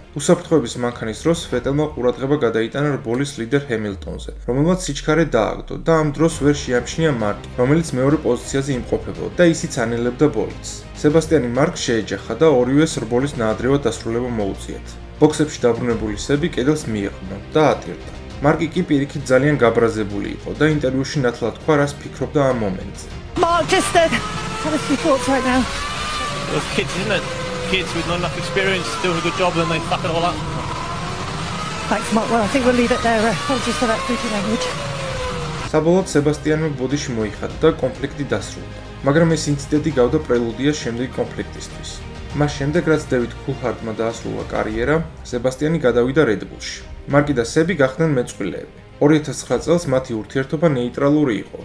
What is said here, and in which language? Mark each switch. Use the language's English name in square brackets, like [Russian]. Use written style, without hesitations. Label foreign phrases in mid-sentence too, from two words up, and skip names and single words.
[Georgian] უსაფრთხოების მანქანის დროს Vettel-მა ყურადღება გადაიტანა რბოლის ლიდერ Hamilton-ზე, რომელმაც სიჩქარე დააგდო და ამ დროს ვერ შეამჩნია მარკი, რომელიც მეორე პოზიციაზე იმყოფებოდა და ისიც ანელებდა ბოლიდს. Sebastian-ი მარკს შეეჯახა და ორივეს რბოლის ნაადრევად დასრულება მოუწიათ. ბოქსებში დაბრუნებული სები კედელს მიეყრდნო და ატირდა. მარკი კი პირიქით ძალიან გაბრაზებული იყო და ინტერვიუში ნათლად თქვა, რას ფიქრობდა ამ მომენტზე. [English] Mark, just tell us your thoughts right now. Those kids, isn't it? Kids with not enough experience doing a good job and they fuck it all up. Thanks, Mark. Well, I think we'll leave it there. Apologies for that brutal language. [Georgian] საბოლოოდ Sebastian-მა ბოდიში მოიხადა და კონფლიქტი დასრულდა. მაგრამ ეს ინციდენტი გავდა პრელუდია შემდეგი კონფლიქტისთვის. მას შემდეგ, რაც David Coulthardმა დაასრულა კარიერა, Sebastian-ი გადავიდა Red Bull-ში. მარკი და სები გახდნენ მეწყვილეები. 2009 წელს მათი ურთიერთობა ნეიტრალური იყო.